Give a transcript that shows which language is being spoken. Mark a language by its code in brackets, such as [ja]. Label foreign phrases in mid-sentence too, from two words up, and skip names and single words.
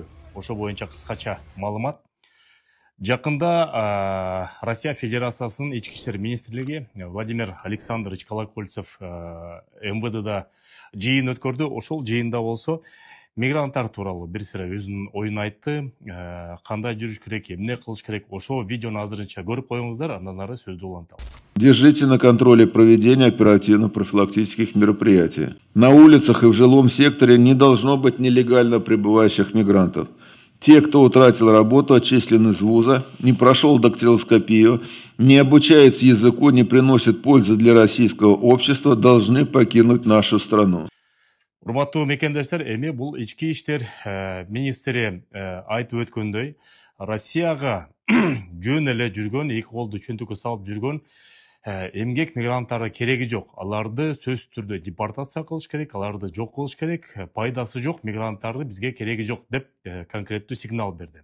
[ky] Ошо боюнча кыскача маалымат. Жакында Россия Федерациясынын ички иштер министрлиги Владимир Александрович Колокольцев МВДда жыйын өткөрдү. Ошол жыйында болсо мигранттар тууралуу бир сыра өзүнүн оюн айтты. Кандай жүрүш керек, эмне кылыш керек, ошо видеону азырынча көрүп коюңуздар, андан ары сөздү улантабыз. [ru] Держите на контроле проведения оперативно-профилактических мероприятий. На улицах и в жилом секторе не должно быть нелегально пребывающих мигрантов. Те, кто утратил работу, отчислен из вуза, не прошел дактилоскопию, не обучается языку, не приносит пользы для российского общества, должны покинуть нашу страну. [ky] Урматтуу мекендештер, эми бул ички иштер министри айтып өткөндөй, Россияга жөн эле жүргөн, эки колду чөнтүккө салып жүргөн эмгек мигранттары кереги жок. Аларды сөзсүз түрдө депортация кылыш керек, аларды жок кылыш керек, пайдасы жок мигранттарды бизге кереги жок деп конкреттүү сигнал берди.